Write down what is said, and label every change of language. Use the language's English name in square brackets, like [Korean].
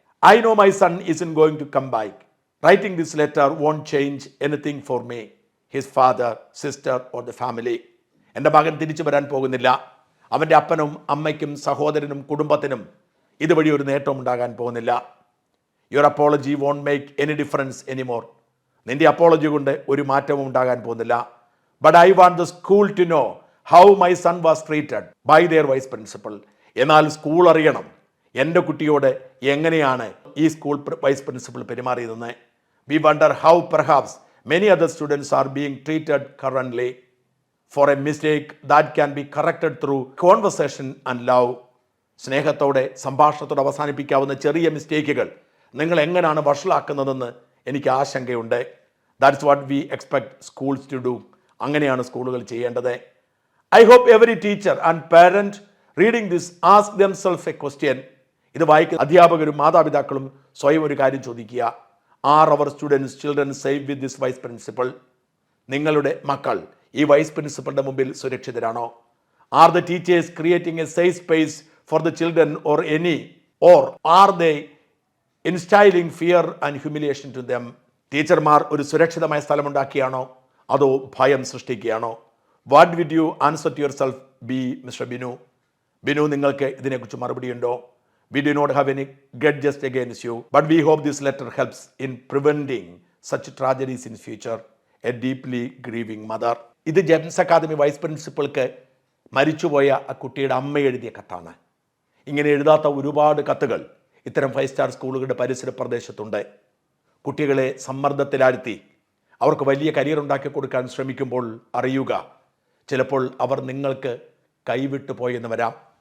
[English] I know my son isn't going to come back. Writing this letter won't change anything for me, his father, sister or the family. [Malayalam] എൻ്റെ മകൻ തിരിച്ചു വരാൻ പോകുന്നില്ല. അവൻ്റെ അപ്പനും അമ്മയ്ക്കും സഹോദരനും കുടുംബത്തിനും ഇതുവഴി ഒരു നേട്ടവും ഉണ്ടാകാൻ പോകുന്നില്ല. [English] Your apology won't make any difference anymore. [Malayalam] നിന്റെ അപ്പോളജി കൊണ്ട് ഒരു മാറ്റവും ഉണ്ടാകാൻ പോകുന്നില്ല. [English] But I want the school to know how my son was treated by their vice principal. [Malayalam] എന്നാൽ സ്കൂൾ അറിയണം എൻ്റെ കുട്ടിയോട് എങ്ങനെയാണ് ഈ school vice principal പെരുമാറിയതെന്ന്. [English] We wonder how perhaps many other students are being treated currently for a mistake that can be corrected through conversation and love. [Malayalam] സ്നേഹത്തോടെ സംഭാഷണത്തോടെ അവസാനിപ്പിക്കാവുന്ന ചെറിയ മിസ്റ്റേക്കുകൾ നിങ്ങൾ എങ്ങനെയാണ് വഷളാക്കുന്നതെന്ന് എനിക്ക് ആശങ്കയുണ്ട്. [English] That's what we expect schools to do. [Malayalam] അങ്ങനെയാണ് സ്കൂളുകൾ ചെയ്യേണ്ടത്. [English] I hope every teacher and parent reading this ask themself a question. [Malayalam] ഇത് വായിക്കുന്ന അധ്യാപകരും മാതാപിതാക്കളും സ്വയം ഒരു കാര്യം ചോദിക്കുക. [English] Are our students children safe with this vice principal? [Malayalam] നിങ്ങളുടെ മക്കൾ ഈ വൈസ് പ്രിൻസിപ്പലിന്റെ മുമ്പിൽ സുരക്ഷിതരാണോ? [English] Are the teachers creating a safe space for the children or any or are they instilling fear and humiliation to them? [Malayalam] ടീച്ചർമാർ ഒരു സുരക്ഷിതമായ സ്ഥലമുണ്ടാക്കിയാണോ അതോ ഭയം സൃഷ്ടിക്കുകയാണോ? [English] What would you answer to yourself B Mr Binu? Binu, [Malayalam] നിങ്ങൾക്ക് ഇതിനെക്കുറിച്ച് മറുപടിയുണ്ടോ? [English] We do not have any grudges against you, but we hope this letter helps in preventing such tragedies in future. A deeply grieving mother. [Malayalam] ഇത് Gems academy vice പ്രിൻസിപ്പൾക്ക് മരിച്ചുപോയ ആ കുട്ടിയുടെ അമ്മ എഴുതിയ കത്താണ്. ഇങ്ങനെ എഴുതാത്ത ഒരുപാട് കത്തുകൾ ഇത്തരം 5 സ്റ്റാർ സ്കൂളുകളുടെ പരിസര പ്രദേശത്തുണ്ട്. കുട്ടികളെ സമ്മർദ്ദത്തിലാഴ്ത്തി അവർക്ക് വലിയ കരിയർ ഉണ്ടാക്കി കൊടുക്കാൻ ശ്രമിക്കുമ്പോൾ അറിയുക, ചിലപ്പോൾ അവർ നിങ്ങൾക്ക് കൈവിട്ടു പോയെന്ന് വരാം.